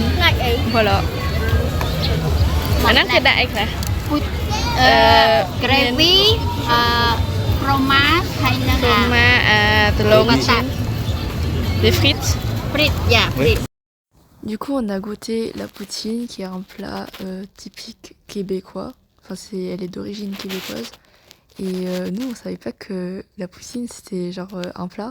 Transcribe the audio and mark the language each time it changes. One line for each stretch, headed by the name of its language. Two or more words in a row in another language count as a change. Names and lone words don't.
French: Voilà.
Vietnamese: Anh cái đại hả? Gravy, fromage hay là
French: des frites. Frites, yeah, frites. Du coup, on a goûté la poutine, qui est un plat typique québécois. Enfin, elle est d'origine québécoise. Et nous, on savait pas que la poutine, c'était genre un plat.